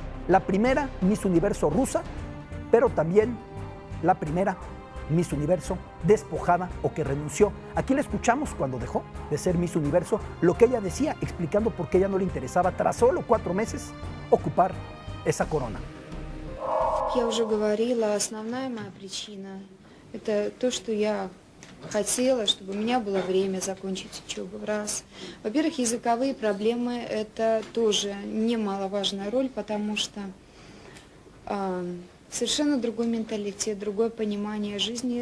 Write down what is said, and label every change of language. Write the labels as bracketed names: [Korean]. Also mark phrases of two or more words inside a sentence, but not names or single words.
[Spanish] La primera Miss Universo rusa, pero también la primera Miss Universo despojada o que renunció. Aquí la escuchamos cuando dejó de ser Miss Universo, lo que ella decía, explicando por qué ella no le interesaba, tras solo 4 meses, ocupar esa corona. [Russian] Я уже говорила, основная моя причина – это то, что я хотела, чтобы у меня было время закончить учебу. Раз. Во-первых, языковые проблемы – это тоже немаловажная роль, потому что совершенно другой менталитет, другое понимание жизни.